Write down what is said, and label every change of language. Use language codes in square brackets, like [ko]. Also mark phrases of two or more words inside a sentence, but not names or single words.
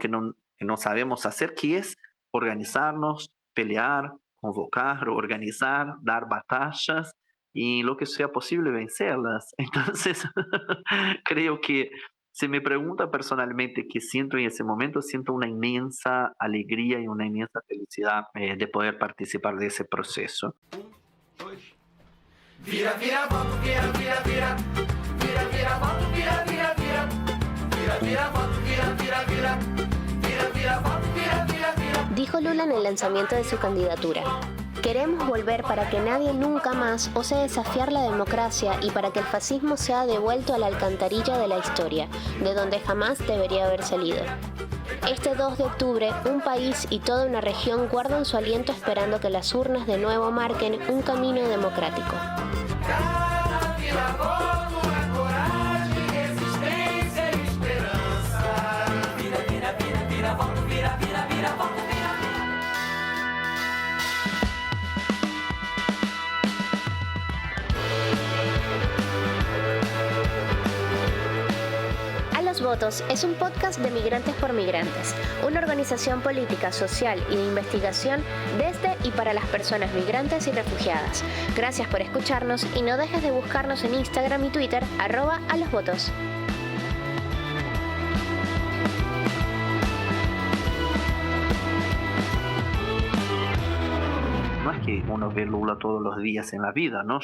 [es] Que no sabemos hacer, que es organizarnos, pelear, convocar, organizar, dar batallas y lo que sea posible vencerlas. Entonces, creo que si me pregunta personalmente qué siento en ese momento, siento una inmensa alegría y una inmensa felicidad de poder participar de ese proceso. [pt] Vira, vira, voto, vira, vira, vira. Vira, vira, voto, vira, vira, vira. Vira, vira, voto, vira, vira, vira. Vira, vira, voto, vira, vira, vira. [es] Dijo Lula en el lanzamiento de su candidatura. Queremos volver para que nadie nunca más ose desafiar la democracia y para que el fascismo sea devuelto a la alcantarilla de la historia, de donde jamás debería haber salido. Este 2 de octubre, un país y toda una región guardan su aliento esperando que las urnas de nuevo marquen un camino democrático. [pt] Cada vira, voto, é coragem, resistência e esperança. Vira, vira, vira, vira, voto, vira, vira, vira, voto, vira, vira. [es] A los Votos es un podcast de Migrantes por Migrantes, una organización política, social y de investigación desde y para las personas migrantes y refugiadas. Gracias por escucharnos y no dejes de buscarnos en Instagram y Twitter, @alosvotos. No es que uno ve Lula todos los días en la vida, ¿no?